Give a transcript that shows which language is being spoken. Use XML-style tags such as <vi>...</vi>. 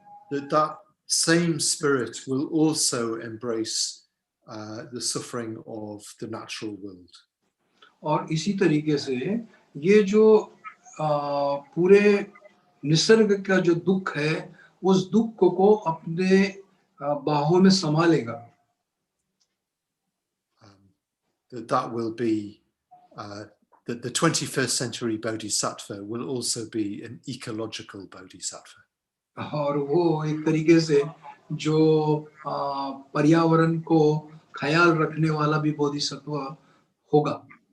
<en>That same spirit will also embrace the suffering of the natural world.</en> <hi>और इसी तरीके से ये जो पूरे निसर्ग का जो दुख है उस दुख को अपने बाहों में संभालेगा.</hi> <en>That will be that the 21st century Bodhisattva will also be an ecological Bodhisattva.</en> <hi>और वो एक तरीके से जो पर्यावरण को ख्याल रखने वाला भी बोधिसत्व होगा.</hi>